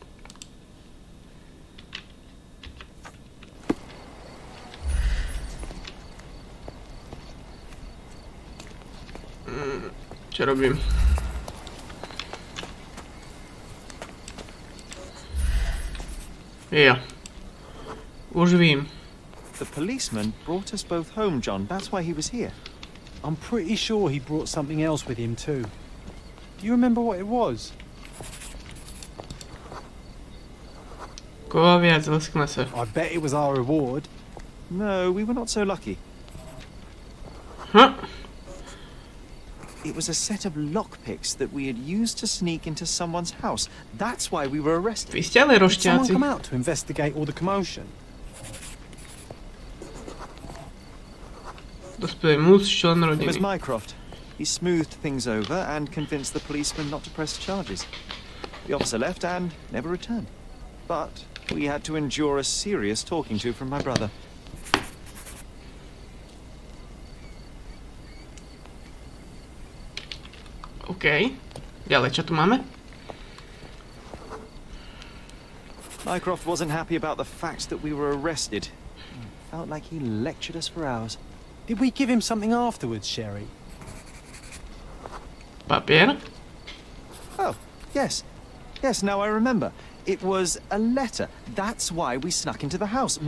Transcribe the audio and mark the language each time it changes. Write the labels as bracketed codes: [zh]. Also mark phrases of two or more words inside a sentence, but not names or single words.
[sk] Čo robím? Ja. [cs] Už vím. [en] The policeman brought us both home, John. That's why he was here. I'm pretty sure he brought something else with him too. Do you remember what it was? [sk] Koho viac, leskne sa. [en] I bet it was our reward. No, we were not so lucky. Huh? It was a set of lockpicks that we had used to sneak into someone's house. That's why we were arrested. [sk] Vy ste ale [en] Did someone [sk] rošťáci. [en] come out to investigate all the commotion? [sk] Dospelý muž, člen [en] It was [sk] rodiny. [en] Mycroft. He smoothed things over and convinced the policeman not to press charges. The officer left and never returned. But we had to endure a serious talking to from my brother. OK. [sk] Ďalej, čo tu máme? [en] Mycroft wasn't happy about the fact that we were arrested. Felt like he lectured us for hours. Did we give him something afterwards, Sherry? [sk] Papier? [en] Oh, yes. Yes, now I remember. It was a letter. That's why we snuck into the house.